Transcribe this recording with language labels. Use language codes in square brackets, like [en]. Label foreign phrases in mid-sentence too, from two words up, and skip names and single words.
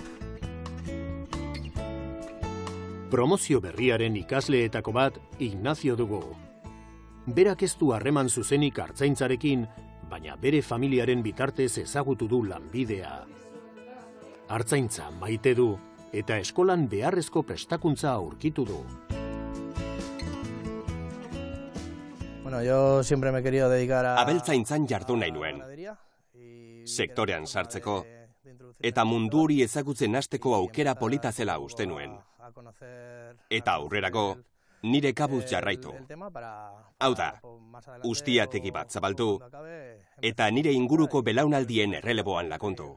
[eu] Promozio berriaren ikasleetako bat Ignacio dugu. Berak ez du harreman zuzenik artzaintzarekin, baina bere familiaren bitartez ezagutu du lanbidea. Artzaintza maite du eta eskolan beharrezko prestakuntza aurkitu du. [es] Yo siempre me he querido dedicar a... [eu] Abeltzaintzan jardun nahi nuen, sektorean sartzeko, eta mundu hori ezagutzen hasteko aukera polita zela uste nuen. Eta aurrerako, nire kabuz jarraitu. Hau da, ustiategi bat zabaldu, eta nire inguruko belaunaldien erreleboan lagundu.